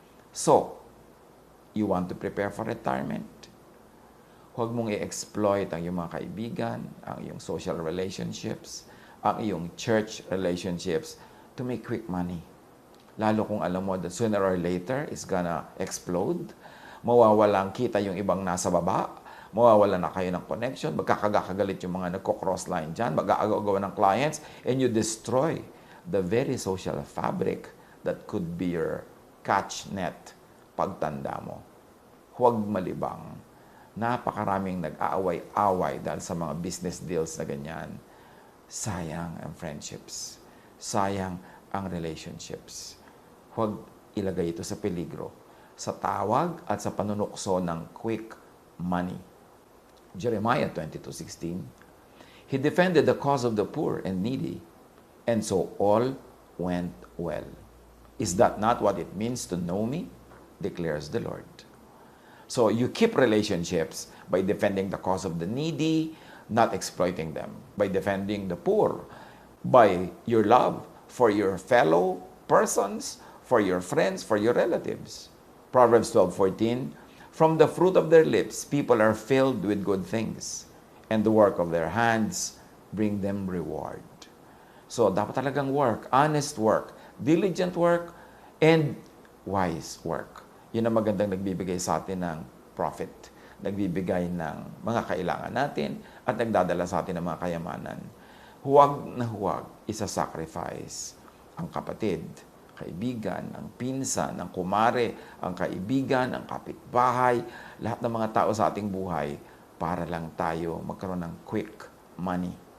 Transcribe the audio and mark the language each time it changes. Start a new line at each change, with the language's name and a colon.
English: So, you want to prepare for retirement?
Filipino: Huwag mong i-exploit ang iyong mga kaibigan, ang iyong social relationships, ang iyong church relationships
English: to make quick money.
Filipino: Lalo kung alam mo
English: that sooner or later it's gonna explode,
Filipino: mawawalang kita yung ibang nasa baba, mawawala na kayo ng connection, magkakagalit yung mga nagko-cross line dyan, mag-aagawa ng clients,
English: and you destroy the very social fabric that could be your catch net
Filipino: pagtanda mo. Huwag malibang. Napakaraming nag-aaway-away dahil sa mga business deals na ganyan. Sayang ang friendships. Sayang ang relationships. Huwag ilagay ito sa peligro, sa tawag at sa panunukso ng quick money.
English: Jeremiah 22:16, He defended the cause of the poor and needy, and so all went well. Is that not what it means to know me? Declares the Lord. So you keep relationships by defending the cause of the needy, not exploiting them. By defending the poor, by your love for your fellow persons, for your friends, for your relatives. Proverbs 12:14, From the fruit of their lips, people are filled with good things, and the work of their hands bring them reward. So
Filipino: dapat talagang
English: work, honest work, diligent work, and wise work.
Filipino: Yun ang magandang nagbibigay sa atin ng profit, nagbibigay ng mga kailangan natin, at nagdadala sa atin ng mga kayamanan. Huwag na huwag isa-sacrifice ang kapatid, kaibigan, ang pinsan, ang kumare, ang kaibigan, ang kapitbahay, lahat ng mga tao sa ating buhay para lang tayo magkaroon ng quick money.